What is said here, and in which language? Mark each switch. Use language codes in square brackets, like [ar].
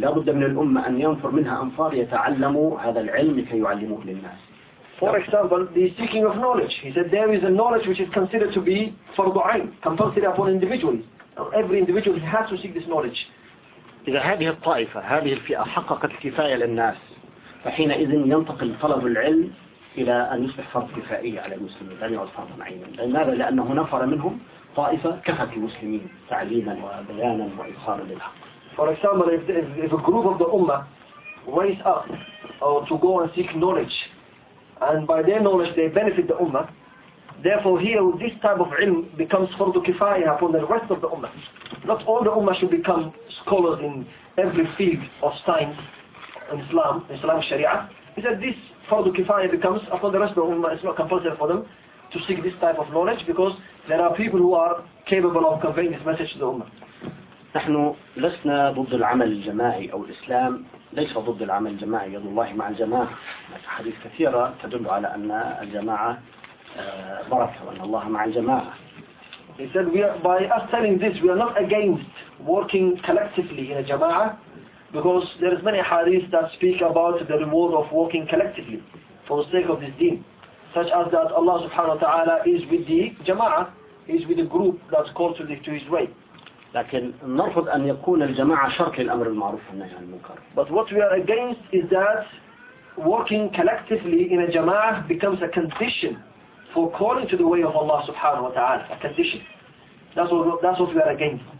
[ar] لا بد من الأمة أن ينفر منها أنفار يتعلموا هذا العلم كي يعلموه للناس. [en] For example, the seeking of knowledge. He said there is a knowledge which is considered to be فرض عين, compulsory upon individuals. Every individual has to seek this knowledge. [ar] إذا هذه الطائفة هذه الفئة حققت كفاية للناس فحينئذ ينتقل طلب العلم إلى أن يصبح فرض كفائي على المسلمين لأن يعد فرضا عينا. لماذا؟ لأنه نفر منهم طائفة كفت المسلمين تعليما وبيانا وإظهارا للحق. [en] For example, if a group of the ummah raise up to go and seek knowledge and by their knowledge they benefit the ummah, therefore, here this type of ilm becomes fardu kifayah upon the rest of the ummah. Not all the ummah should become scholars in every field of science in Islam, Islamic Sharia. He said this fardu kifayah becomes upon the rest of the ummah. It's not compulsory for them to seek this type of knowledge because there are people who are capable of conveying this message to the ummah. [ar] نحن لسنا ضد العمل الجماعي أو الإسلام ليس ضد العمل الجماعي. يد الله مع الجماعة. حديث كثيرة تدل على أن الجماعة [en] He said, "We are, by us telling this, we are not against working collectively in a jama'ah, because there is many hadith that speak about the reward of working collectively for the sake of this deen, such as that Allah subhanahu wa ta'ala is with the jama'ah, is with the group that's called to His way." [ar] لكن نرفض أن يكون الجماعة شرط للأمر المعروف والنهي عن المنكر. [en] But what we are against is that working collectively in a jama'ah becomes a condition. For calling to the way of Allah subhanahu wa ta'ala, a condition. That's what we are against.